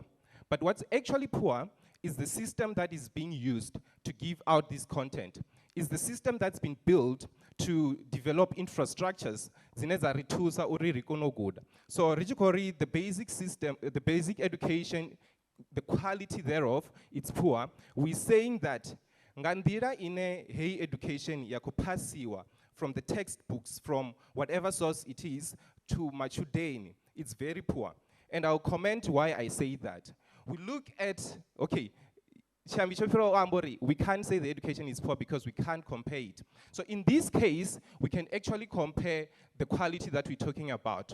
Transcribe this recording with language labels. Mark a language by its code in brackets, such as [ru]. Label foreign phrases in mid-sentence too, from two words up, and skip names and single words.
[en] But what's actually poor is the system that is being used to give out this content. Is the system that's been built to develop infrastructures. So the basic system, the basic education, the quality thereof, it's poor. We're saying that [sn] ngandira ine hei [en] education [sn] ya kupasiwa [en] from the textbooks, from whatever source it is, to machudeni, it's very poor. And I'll comment why I say that. We look at, okay, we can't say the education is poor because we can't compare it. So in this case, we can actually compare the quality that we're talking about.